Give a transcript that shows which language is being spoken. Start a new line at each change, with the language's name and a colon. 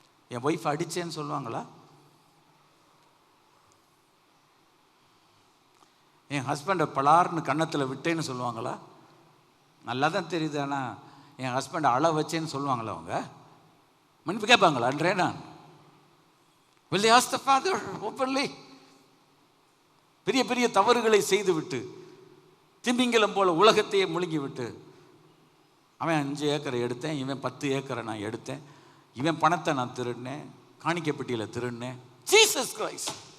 Tamil: என் wife அடித்தேன்னு சொல்லுவாங்களா? என் ஹஸ்பண்டை பலார்னு கன்னத்தில் விட்டேன்னு சொல்லுவாங்களா? நல்லா தான் தெரியுது. ஆனால் என் ஹஸ்பண்டை அழ வச்சேன்னு சொல்லுவாங்களா? அவங்க மன்னிப்பு கேட்பாங்களான்றே நான்.
English: will they ask the father openly?
Tamil: பெரிய பெரிய தவறுகளை செய்து விட்டு, திமிங்கலம் போல உலகத்தையே முழுங்கி விட்டு, அவன் 5 ஏக்கரை எடுத்தேன், இவன் 10 ஏக்கரை நான் எடுத்தேன், இவன் பணத்தை நான் திருடினேன், காணிக்கப்பட்டியில் திருடினேன்.
English: Jesus Christ!